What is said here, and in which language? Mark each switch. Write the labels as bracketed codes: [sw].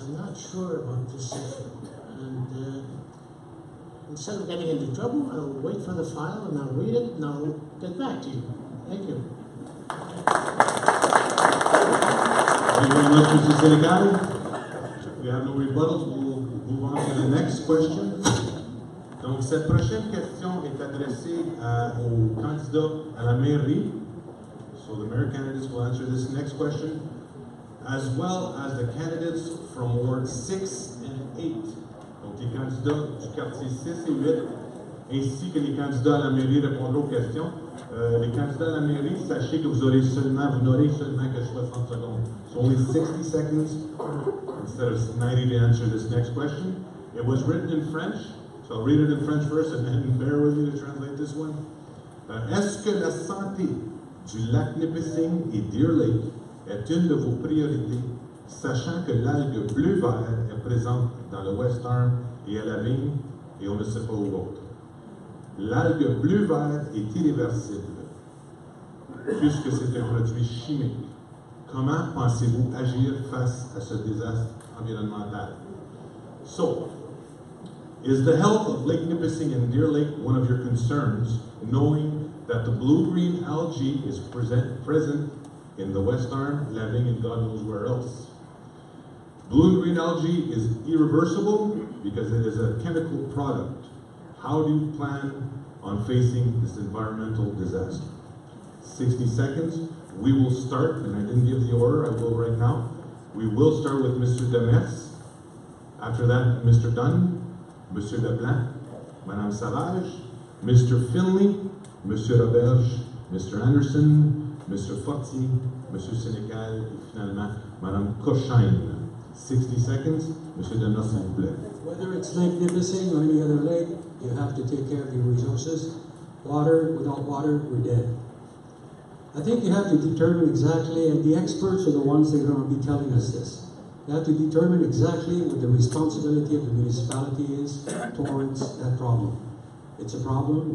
[en] I'm not sure about this issue. And instead of getting into trouble, I'll wait for the file and I'll read it and I'll get back to you. Thank you. Thank you very much, Mr. Sénécal. We have no rebuttals. We'll move on to the next question. [fr] Donc, cette prochaine question est adressée aux candidats à la mairie. [en] So the mayor candidates will answer this next question, as well as the candidates from Ward 6 and 8. [fr] Donc, les candidats du quartier 6 et 8, ainsi que les candidats à la mairie répondront aux questions. Les candidats à la mairie, sachez que vous n'aurez seulement que 60 secondes. [en] So only 60 seconds instead of 90 to answer this next question. It was written in French, so I'll read it in French first and then bear with me to translate this one. [fr] Est-ce que la santé du lac Nipissing et Deer Lake est une de vos priorités, sachant que l'algue bleu-vert est présente dans le West Arm et à la vigne, et on ne sait pas où autre. L'algue bleu-vert est irréversible, puisque c'est un produit chimique. Comment pensez-vous agir face à ce désastre environnemental? [en] So, is the health of Lake Nipissing and Deer Lake one of your concerns, knowing that the blue-green algae is present in the West Arm, La Vigne, and God knows where else? Blue and green algae is irreversible because it is a chemical product. How do you plan on facing this environmental disaster? 60 seconds. We will start, and I didn't give the order, I will right now. We will start with Mr. Demers. After that, Mr. Dunn, Monsieur Leblanc, Madame Savage, Mr. Finley, Monsieur Roberge, Mr. Anderson, M. Fortier, M. [fr] Sénécal et finalement Mme Cochine. [en] 60 seconds. [fr] M. Demers, s'il vous plaît. [en] Whether it's Lake Nipissing or any other lake, you have to take care of your resources. Water, without water, we're dead. I think you have to determine exactly, and the experts are the ones that are going to be telling us this. You have to determine exactly what the responsibility of the municipality is towards that problem. It's a problem.